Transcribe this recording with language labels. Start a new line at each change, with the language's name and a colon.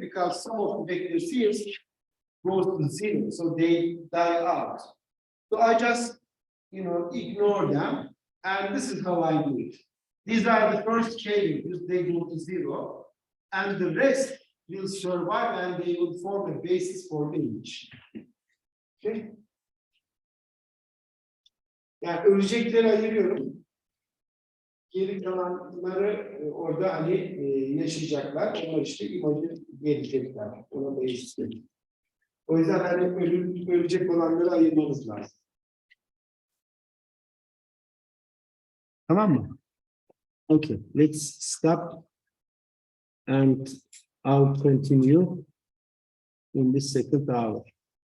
English: Because some of the vectors here goes to 0, so they die out. So I just, ignore them, and this is how I do it. These are the first K values; they go to 0, and the rest will survive, and they will form a basis for the image. Okay.
Turkish: Yani ölecekleri ayırıyorum. Geri kalanları orada hani yaşayacaklar. Onlar işte imajı gelecekler. Ona değişecek. O yüzden hani ölecek olanları ayırmamız lazım. Tamam mı?
English: Okay, let's stop and I'll continue in the second hour.